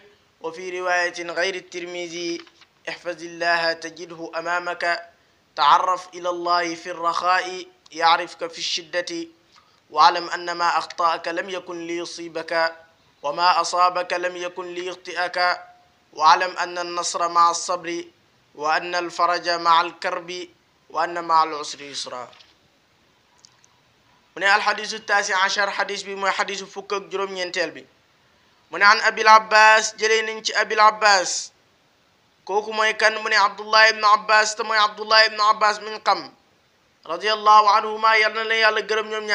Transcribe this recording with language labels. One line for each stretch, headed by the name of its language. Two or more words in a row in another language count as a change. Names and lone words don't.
Arabic: وفي رواية غير الترمذي احفظ الله تجده أمامك تعرف إلى الله في الرخاء يعرفك في الشدة واعلم أن ما أخطأك لم يكن ليصيبك وما أصابك لم يكن ليخطئك واعلم أن النصر مع الصبر وأن الفرج مع الكرب وأن مع العسر يسرا.
Wolof: mu ne
Arabic: الحديث تاسع عشر
Wolof: xadis bi mooy xadisu fukk ak juróom-ñeenteel bi mu ne
Arabic: عن أبي العباس
Wolof: jëlee nañ ci abil abbas kooku mooy kan mu ne abdullah ibnu abbas te mooy abdullah ibnu abbas min xam
Arabic: رضي الله عنهما
Wolof: yal na leen yàlla gërëm ñoom